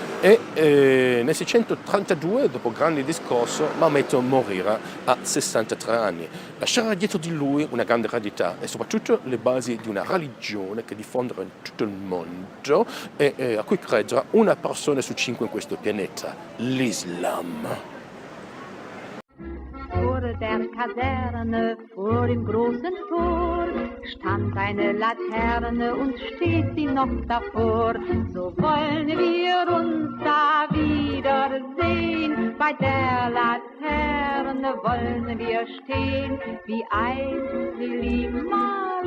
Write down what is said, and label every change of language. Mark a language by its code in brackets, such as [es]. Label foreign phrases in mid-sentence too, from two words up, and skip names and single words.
[it] E nel 632, dopo grande discorso, Maometto morirà a 63 anni. Lascerà dietro di lui una grande eredità e soprattutto le basi di una religione che diffonderà in tutto il mondo e a cui crederà una persona su 5 in questo pianeta, l'Islam. [de] Vor der Kaserne, vor dem großen Tor, stand eine Laterne und steht sie noch davor. So wollen wir uns da wiedersehen, bei der Laterne wollen wir stehen, wie einst wir lieben